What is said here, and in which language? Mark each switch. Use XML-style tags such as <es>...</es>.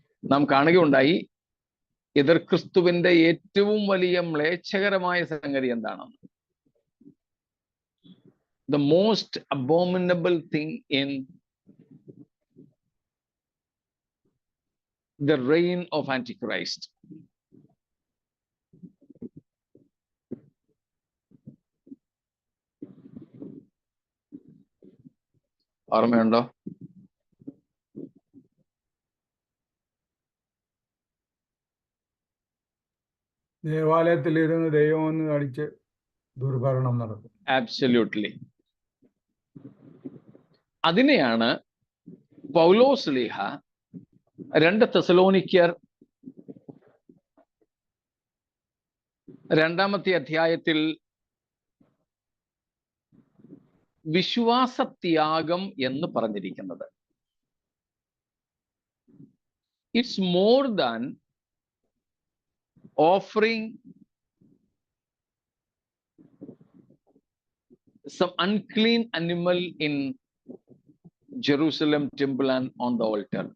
<ml>നാം കാണുകയുണ്ടായി എതിർ ക്രിസ്തുവിന്റെ ഏറ്റവും വലിയ മ്ലേച്ഛകരമായ സംഗതി എന്താണെന്ന്.</ml> <en>The most abominable thing in the reign of Antichrist.</en> <ml>ഓർമ്മയുണ്ടോ? ദേവാലയത്തിലിരുന്ന് ദൈവം ഒന്ന് അടിച്ച് ദുർഭരണം നടത്തും.</ml> <en>Absolutely.</en> <ml>അതിനെയാണ് പൗലോസ് ശ്ലീഹ 2 തെസ്സലോനിക്കർ 2-ാമത്തെ അധ്യായത്തിൽ വിശ്വാസത്യാഗം എന്ന് പറഞ്ഞിരിക്കുന്നത്. It's more than</ml> <en>offering some unclean animal in Jerusalem temple and on the altar.</en>